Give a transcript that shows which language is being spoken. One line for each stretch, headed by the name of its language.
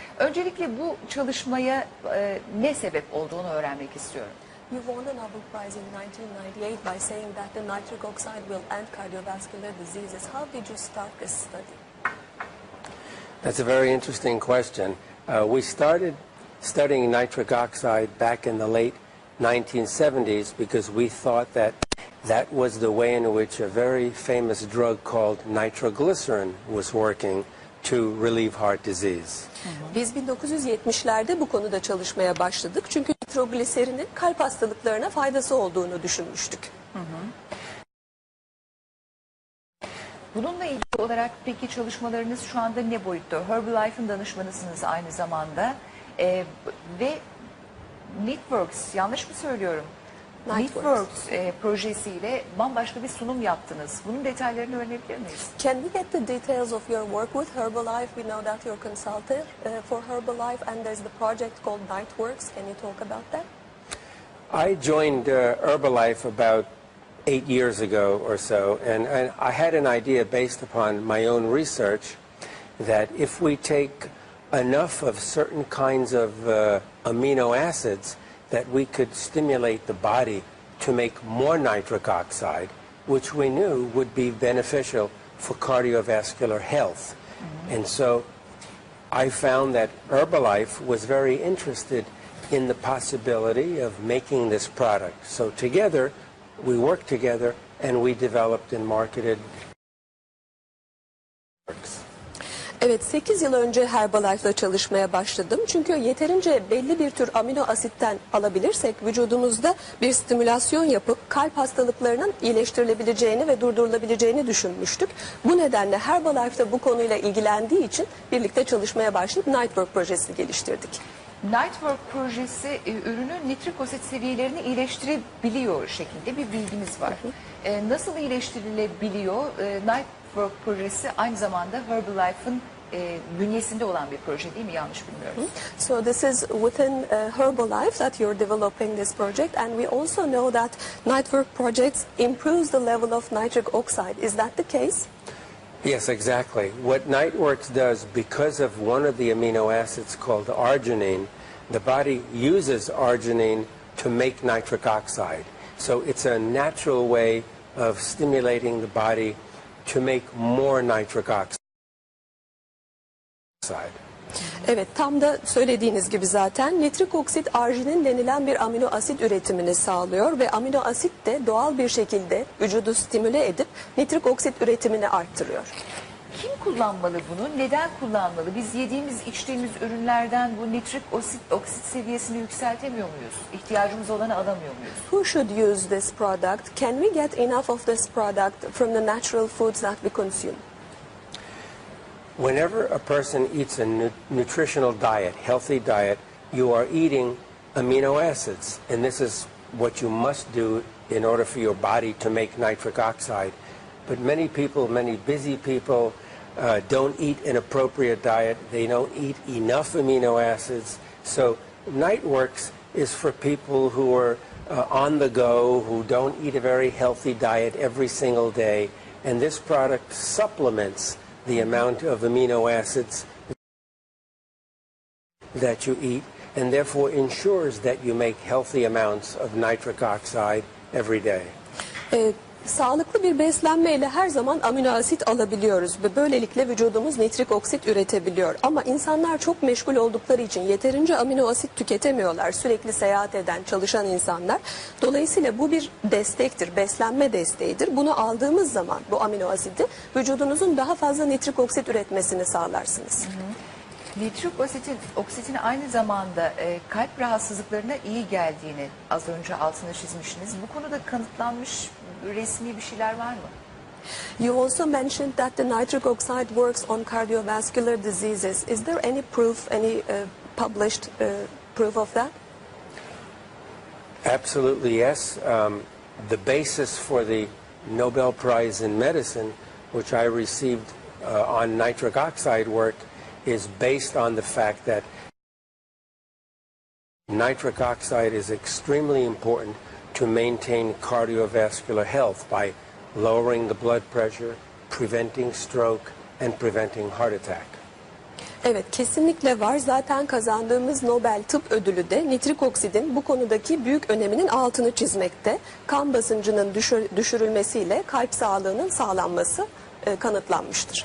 Turkish: Öncelikle bu çalışmaya ne sebep olduğunu öğrenmek istiyorum.
English: You won the Nobel Prize in 1998 by saying that the nitric oxide will end cardiovascular diseases. How did you start this study? That's a very interesting question. We started studying nitric oxide back in the late 1970s because we thought that that was the way in which a very famous drug called nitroglycerin was working to relieve heart disease.
Turkish: Biz 1970'lerde bu konuda çalışmaya başladık. Çünkü nitrogliserinin kalp hastalıklarına faydası olduğunu düşünmüştük. Bununla ilgili olarak peki çalışmalarınız şu anda ne boyutta? Herbalife'ın danışmanısınız aynı zamanda ve Niteworks, yanlış mı söylüyorum? Niteworks projesiyle bambaşka bir sunum yaptınız. Bunun detaylarını öğrenebilir miyiz?
English: Can we get the details of your work with Herbalife? We know that you're consultant for Herbalife and there's the project called Niteworks. Can you talk about that? I joined Herbalife about 8 years ago or so, and I had an idea based upon my own research that if we take enough of certain kinds of amino acids, that we could stimulate the body to make more nitric oxide, which we knew would be beneficial for cardiovascular health. And so I found that Herbalife was very interested in the possibility of making this product. So together, we worked together and we developed and marketed.
Turkish: Evet, 8 yıl önce Herbalife'la çalışmaya başladım. Çünkü yeterince belli bir tür amino asitten alabilirsek vücudumuzda bir stimülasyon yapıp kalp hastalıklarının iyileştirilebileceğini ve durdurulabileceğini düşünmüştük. Bu nedenle Herbalife'da bu konuyla ilgilendiği için birlikte çalışmaya başlayıp Nitework projesini geliştirdik. Nitework projesi ürünün nitrik osit seviyelerini iyileştirebiliyor şeklinde bir bilgimiz var. Nasıl iyileştirilebiliyor? Nitework projesi aynı zamanda Herbalife'ın bünyesinde olan bir proje değil mi? Yanlış bilmiyorum.
English: So this is within Herbalife that you're developing this project, and we also know that Nitework projects improves the level of nitric oxide. Is that the case? Yes, exactly. What Niteworks does, because of one of the amino acids called arginine, the body uses arginine to make nitric oxide. So it's a natural way of stimulating the body to make more nitric oxide.
Turkish: Evet, tam da söylediğiniz gibi zaten nitrik oksit arginin denilen bir amino asit üretimini sağlıyor ve amino asit de doğal bir şekilde vücudu stimüle edip nitrik oksit üretimini arttırıyor. Kim kullanmalı bunu? Neden kullanmalı? Biz yediğimiz, içtiğimiz ürünlerden bu nitrik oksit seviyesini yükseltemiyor muyuz? İhtiyacımız olanı alamıyor muyuz?
English: Who should use this product? Can we get enough of this product from the natural foods that we consume? Whenever a person eats a nutritional diet, healthy diet, you are eating amino acids. And this is what you must do in order for your body to make nitric oxide. But many people, many busy people, don't eat an appropriate diet. They don't eat enough amino acids. So Niteworks is for people who are on the go, who don't eat a very healthy diet every single day. And this product supplements the amount of amino acids that you eat, and therefore ensures that you make healthy amounts of nitric oxide every day.
Turkish: Sağlıklı bir beslenmeyle her zaman amino asit alabiliyoruz ve böylelikle vücudumuz nitrik oksit üretebiliyor. Ama insanlar çok meşgul oldukları için yeterince amino asit tüketemiyorlar. Sürekli seyahat eden, çalışan insanlar. Dolayısıyla bu bir destektir, beslenme desteğidir. Bunu aldığımız zaman bu amino asidi vücudunuzun daha fazla nitrik oksit üretmesini sağlarsınız. Nitrik oksitin aynı zamanda kalp rahatsızlıklarına iyi geldiğini az önce altını çizmişsiniz. Bu konuda kanıtlanmış resmi bir şeyler var mı?
English: You also mentioned that the nitric oxide works on cardiovascular diseases. Is there any proof, any published proof of that? Absolutely, yes. The basis for the Nobel Prize in Medicine, which I received on nitric oxide work, is based on the fact that nitric oxide is extremely important to maintain cardiovascular health by lowering the blood pressure, preventing stroke, and preventing heart attack.
Turkish: Evet, kesinlikle var. Zaten kazandığımız Nobel Tıp Ödülü de nitrik oksidin bu konudaki büyük öneminin altını çizmekte. Kan basıncının düşürülmesiyle kalp sağlığının sağlanması kanıtlanmıştır.